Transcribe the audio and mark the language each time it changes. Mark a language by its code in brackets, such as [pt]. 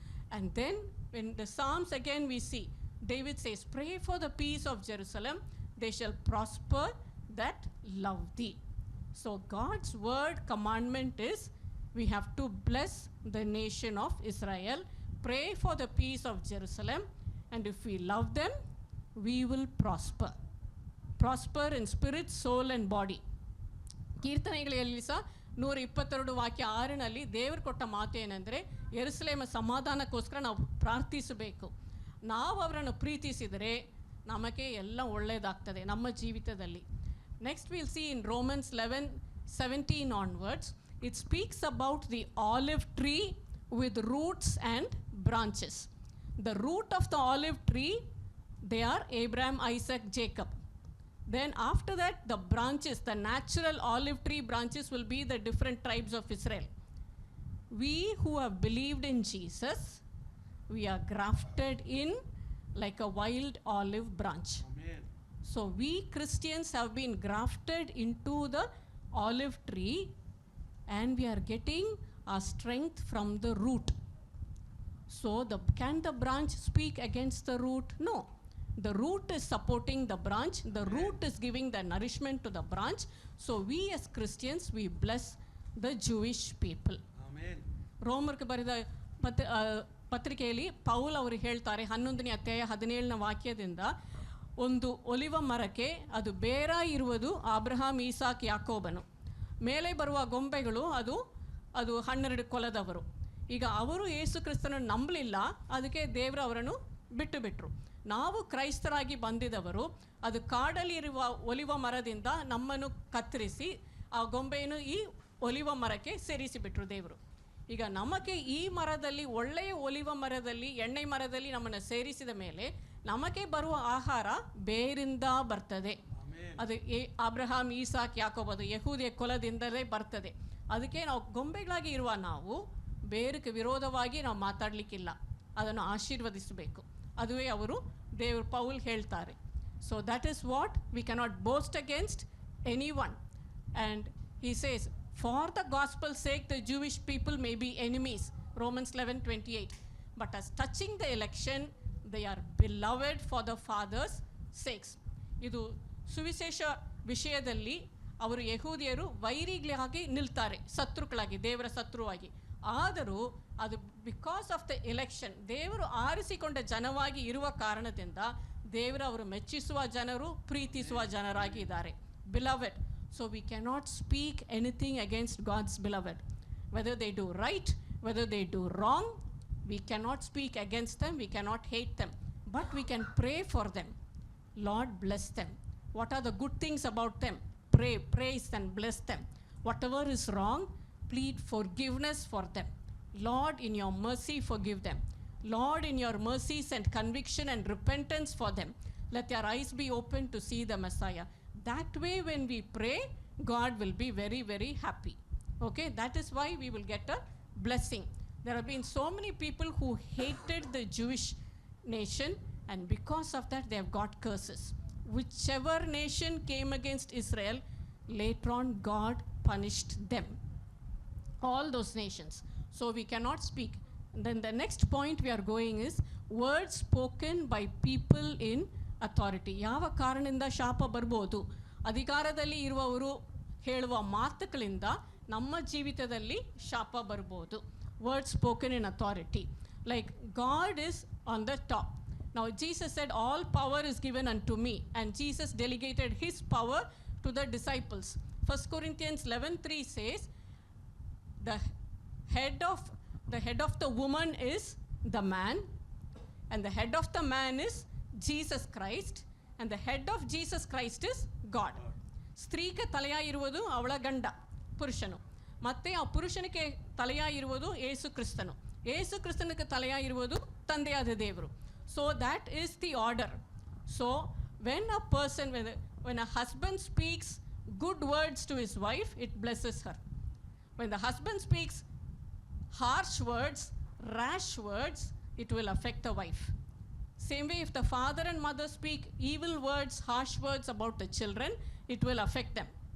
[en] And then in the Psalms again we see, David says, pray for the peace of Jerusalem, they shall prosper that love thee. So God's word commandment is, we have to bless the nation of Israel, pray for the peace of Jerusalem, and if we love them, we will prosper in spirit, soul and body. [kn] ಕೀರ್ತನೆಗಳಲ್ಲಿ ಸಹ 122 ವಾಕ್ಯ 6ನಲ್ಲಿ ದೇವರು ಕೊಟ್ಟ ಮಾತು ಏನಂದರೆ, ಯೆರೂಸಲೇಮ ಸಮಾಧಾನಕ್ಕೋಸ್ಕರ ನಾವು ಪ್ರಾರ್ಥಿಸಬೇಕು. ನಾವು ಅವರನ್ನು ಪ್ರೀತಿಸಿದರೆ ನಮಗೆ ಎಲ್ಲ ಒಳ್ಳೆಯದಾಗ್ತದೆ ನಮ್ಮ ಜೀವಿತದಲ್ಲಿ. [en] Next we'll see in Romans 11:17 onwards, it speaks about the olive tree with roots and branches. The root of the olive tree, they are Abraham, Isaac, Jacob. Then after that, the branches, the natural olive tree branches will be the different tribes of Israel. We who have believed in Jesus, we are grafted in like a wild olive branch. Amen. So we Christians have been grafted into the olive tree, and we are getting our strength from the root. So can the branch speak against the root? No. The root is supporting the branch. The root is giving the nourishment to the branch. So we as Christians, we bless the Jewish people. Amen. [kn] ರೋಮರ್ಗೆ ಬರೆದ ಪತ್ರಿಕೆಯಲ್ಲಿ Paul ಅವರು ಹೇಳ್ತಾರೆ 11ನೇ ಅಧ್ಯಾಯ 17ನೇ ವಾಕ್ಯದಿಂದ, ಒಂದು ಒಲಿವ ಮರಕ್ಕೆ ಅದು ಬೇರ ಇರುವುದು ಅಬ್ರಹಾಂ, ಈಸಾಕ್, ಯಾಕೋಬನು. ಮೇಲೆ ಬರುವ ಗೊಂಬೆಗಳು ಅದು 12 ಕುಲದವರು. ಈಗ ಅವರು ಯೇಸು ಕ್ರಿಸ್ತನನ್ನು ನಂಬಲಿಲ್ಲ, ಅದಕ್ಕೆ ದೇವರು ಅವರನ್ನು ಬಿಟ್ಟರು. ನಾವು ಕ್ರೈಸ್ತರಾಗಿ ಬಂದಿದ್ದವರು ಅದು ಕಾಡಲ್ಲಿರುವ ಒಲಿವ ಮರದಿಂದ ನಮ್ಮನ್ನು ಕತ್ತರಿಸಿ ಆ ಗೊಂಬೆಯನ್ನು ಈ ಒಲಿವ ಮರಕ್ಕೆ ಸೇರಿಸಿಬಿಟ್ರು ದೇವರು. ಈಗ ನಮಗೆ ಈ ಮರದಲ್ಲಿ, ಒಳ್ಳೆಯ ಒಲಿವ ಮರದಲ್ಲಿ, ಎಣ್ಣೆ ಮರದಲ್ಲಿ ನಮ್ಮನ್ನು ಸೇರಿಸಿದ ಮೇಲೆ ನಮಗೆ ಬರುವ ಆಹಾರ ಬೇರಿಂದ ಬರ್ತದೆ. ಅದು ಅಬ್ರಹಾಂ, ಈಸಾಕ್, ಯಾಕೋಬ, ಅದು ಯಹೂದಿಯ ಕುಲದಿಂದಲೇ ಬರ್ತದೆ. ಅದಕ್ಕೆ ನಾವು ಗೊಂಬೆಗಳಾಗಿ ಇರುವ ನಾವು ಬೇರಕ್ಕೆ ವಿರೋಧವಾಗಿ ನಾವು ಮಾತಾಡಲಿಕ್ಕಿಲ್ಲ, ಅದನ್ನು ಆಶೀರ್ವದಿಸಬೇಕು. ಅದುವೇ ಅವರು ದೇವರು ಪೌಲ್ ಹೇಳ್ತಾರೆ. [en] So that is what we cannot boast against anyone. And he says, for the gospel's sake the Jewish people may be enemies, Romans 11:28, but as touching the election they are beloved for the father's sakes. [kn] ಇದು ಸುವಿಶೇಷ ವಿಷಯದಲ್ಲಿ ಅವರು ಯಹೂದಿಯರು ವೈರಿಗಳಾಗಿ ನಿಲ್ತಾರೆ, ಶತ್ರುಗಳಾಗಿ, ದೇವರ ಶತ್ರುವಾಗಿ. ಆದರೂ ಅದು [en] because of the election, [kn] ದೇವರು ಆರಿಸಿಕೊಂಡ ಜನವಾಗಿ ಇರುವ ಕಾರಣದಿಂದ ದೇವರು ಅವರು ಮೆಚ್ಚಿಸುವ ಜನರು, ಪ್ರೀತಿಸುವ ಜನರಾಗಿ ಇದ್ದಾರೆ, beloved. [en] So we cannot speak anything against God's beloved. Whether they do right, whether they do wrong, we cannot speak against them, we cannot hate them. But we can pray for them. Lord, bless them. What are the good things about them? Pray, praise and bless them. Whatever is wrong, plead forgiveness for them. Lord, in your mercy, forgive them. Lord, in your mercy, send conviction and repentance for them. Let their eyes be open to see the Messiah. That way, when we pray, God will be very, very happy. Okay, that is why we will get a blessing. There have been so many people who hated the Jewish nation, and because of that, they have got curses. Whichever nation came against Israel, later on, God punished them. All those nations. So we cannot speak. And then the next point we are going is words spoken by people in authority. [kn] ಯಾವ ಕಾರಣದಿಂದ ಶಾಪ ಬರ್ಬೋದು? ಅಧಿಕಾರದಲ್ಲಿ ಇರುವವರು ಹೇಳುವ ಮಾತುಗಳಿಂದ ನಮ್ಮ ಜೀವಿತದಲ್ಲಿ ಶಾಪ ಬರ್ಬೋದು. [en] Words spoken in authority, like God is on the top. Now Jesus said, all power is given unto me, and Jesus delegated his power to the disciples. 1 Corinthians 11:3 says, the head of the woman is the man, and the head of the man is Jesus Christ, and the head of Jesus Christ is God. [kn] ಸ್ತ್ರೀಗೆ ತಲೆಯಾಗಿರುವುದು ಅವಳ ಗಂಡ ಪುರುಷನು, ಮತ್ತೆ ಆ ಪುರುಷನಿಗೆ ತಲೆಯಾಗಿರುವುದು ಯೇಸು ಕ್ರಿಸ್ತನು, ಯೇಸು ಕ್ರಿಸ್ತನಿಗೆ ತಲೆಯಾಗಿರುವುದು ತಂದೆಯಾದ ದೇವರು. [en] So that is the order. So when a person, when a husband speaks good words to his wife, it blesses her. When the husband speaks harsh words, rash words, it will affect the wife. Same way, if the father and mother speak evil words, harsh words about the children, it will affect them.